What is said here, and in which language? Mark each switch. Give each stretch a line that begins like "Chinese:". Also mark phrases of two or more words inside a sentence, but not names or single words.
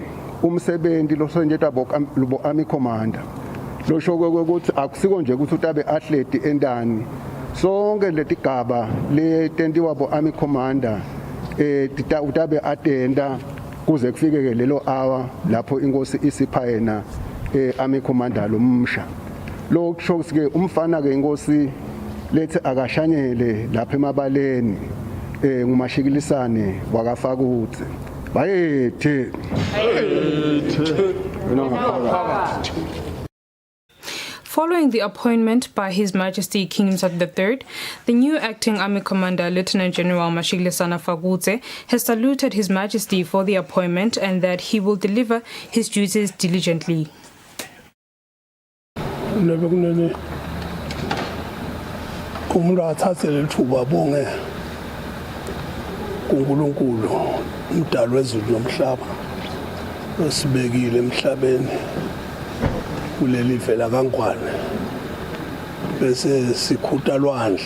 Swati: umsebenzi losenjeta bo amikomanda losho ukuthi akusiko nje ukuthi utabe athlete endani sonke letigaba letentiwa bo amikomanda utabe atenda kuze kufike ke lelo hour lapho inkosi isipha yena amikomanda lomsha lo kusho ukuthi umfana ke inkosi lethi akashanyele lapha emabaleni ngumashikilisane wakafakutse bayethe
English: Following the appointment by His Majesty King Mswati III, the new acting Army Commander Lieutenant General Mashikilisana Fagutse has saluted His Majesty for the appointment and that he will deliver his duties diligently.
Swati: kuNkulunkulu umdali wezulu nomhlaba osibekile emhlabeni kuleli vela kaNgwane bese sikhutha lwandle